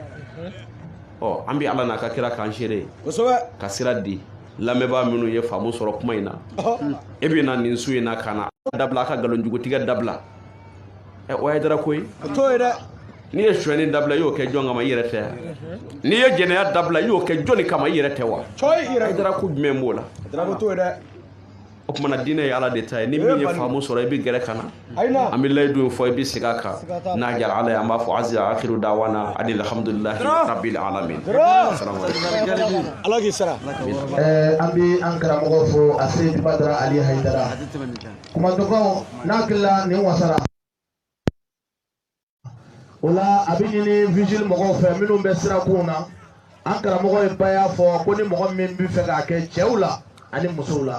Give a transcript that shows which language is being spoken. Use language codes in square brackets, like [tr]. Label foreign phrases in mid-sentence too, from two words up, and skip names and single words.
[bm] an bɛ ala n'a ka kira k'an seere ka sira di lamɛnbaa minnu ye faamu sɔrɔ kuma in na e bɛ na nin su in na ka na dabila a ka nkalonjugutigɛ dabila o ye dara koyi n'i ye suɲɛni dabila i y'o kɛ jɔn kama i yɛrɛ tɛ n'i ye jɛnɛya dabila i y'o kɛ jɔnni kama i yɛrɛ tɛ wa i dara ko jumɛn b'o la o kumana diinɛ ye ala de ta ye ni min ye faamu sɔrɔ i bɛ gɛrɛ ka na an bɛ layidu in fɔ i bɛ segin a kan n'a diyara ala ye an b'a fɔ [ar] azza akhiru dawana [bm] ani [ar] alhamdulillahi rabbil alamin [bm] ala k'i sara an bɛ an karamɔgɔ fo a Seydi Badara Ali Hayidara kumadɔnkaw n'a hakilila nin wasara o la a bɛ ɲini vigile mɔgɔw fɛ minnu bɛ sirakunw na an karamɔgɔ ye ba y'a fɔ ko ni mɔgɔ min bɛ fɛ k'a kɛ cɛw la ani musow la